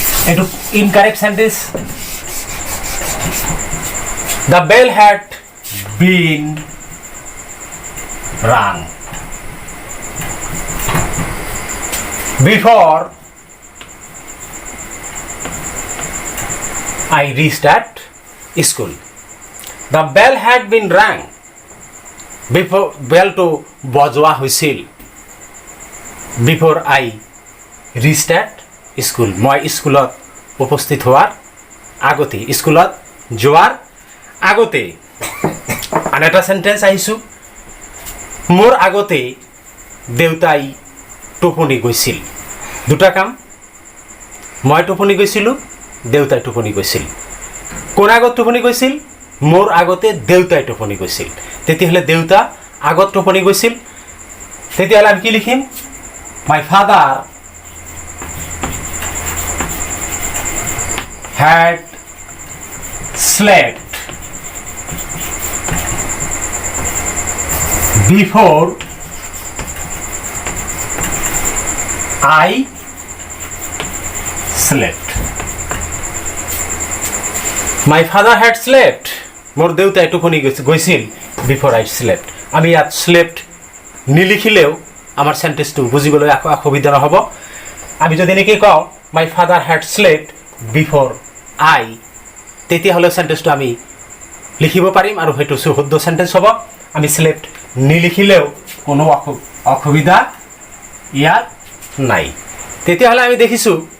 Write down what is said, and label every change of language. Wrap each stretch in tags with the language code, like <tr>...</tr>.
<as>এটো incorrect sentence</as> <en>the bell had been rung before I reached at school. The bell had been rung before bell to</en> <as>বজোৱা হৈছিল</as> <en>before I reached at school.</en> <as>মই স্কুলত উপস্থিত হোৱাৰ আগতে স্কুলত যোৱাৰ আগতে আন এটা সেন্টেন্স আহিছো মোৰ আগতে দেউতাই টোপনি গৈছিল দুটা কাম মই টোপনি গৈছিলো দেউতাই টোপনি গৈছিল কোন আগত টোপনি গৈছিল মোৰ আগতে দেউতাই টোপনি গৈছিল তেতিয়াহলে দেউতা আগত টোপনি গৈছিল তেতিয়াহলে আমি কি লিখিম</as> <en>my father had slept before I slept. My father had slept.</en> <as>মোর দেউতাই টোপনি গৈছিল</as> <en>before I slept.</en> <as>আমি ইয়াত slept নিলিখিলেও আমার সেন্টেন্সটো বুজিবলৈ অসুবিধা নহব আমি যদি নেকি কও</as> <en>my father had slept before I</en> <as>তেতিয়াহলে সেন্টেন্সটো আমি লিখিব পাৰিম আৰু হেতু শুদ্ধ সেন্টেন্স হ'ব আমি slept নিলিখিলেও কোনো অসুবিধা ইয়াত নাই তেতিয়াহলে আমি দেখিছো</as>